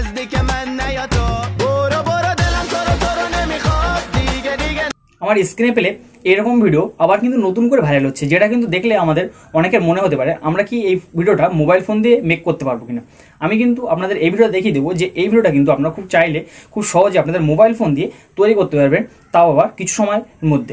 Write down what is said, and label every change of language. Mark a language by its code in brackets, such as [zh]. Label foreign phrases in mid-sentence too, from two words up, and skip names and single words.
[fa] نزدیک من نیا تو برو برو دلم تو رو نمیخواد دیگه دیگه [bn] আমার স্ক্রিনে পেলে এরকম ভিডিও আবার কিন্তু নতুন করে ভাইরাল হচ্ছে, যেটা কিন্তু দেখলে আমাদের অনেকের মনে হতে পারে আমরা কি এই ভিডিওটা মোবাইল ফোন দিয়ে মেক করতে পারবো কিনা। আমি কিন্তু আপনাদের এই ভিডিও দেখিয়ে দেবো যে এই ভিডিওটা কিন্তু আপনারা খুব চাইলে খুব সহজে আপনাদের মোবাইল ফোন দিয়ে তৈরি করতে পারবেন, তাও আবার কিছু সময়ের মধ্যে।